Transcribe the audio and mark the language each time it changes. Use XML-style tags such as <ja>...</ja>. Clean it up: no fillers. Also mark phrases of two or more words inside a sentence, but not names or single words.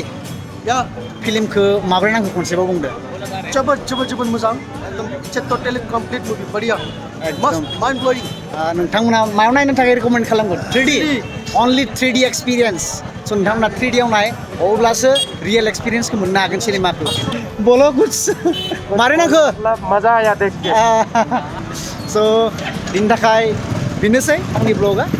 <brx>या फिल्मखौ माबोरै नांगौ खनसेबाव बुंदो जोबोद मोजां</brx> <en>एकदम it's a totally complete movie</en> <hi>बढ़िया मस्त</hi> <en>mind blowing</en> <brx>नोंथांमोना मायाव नायनो थाखाय रिकमेन्ड खालामगोन</brx> <en>3D only 3D</en> <brx>एक्सपिरियेन्स स' नोंथांमोना 3D आव नाय अब्लासो रियेल एक्सपिरियेन्सखौ मोननो हागोन सिनेमाखौ</brx> <hi>बोलो कुछ</hi> <brx>मारै नांखो</brx> <hi>मजा आया देख के.</hi> <brx>स' बिनि थाखाय बेनोसै आंनि ब्लगा</brx>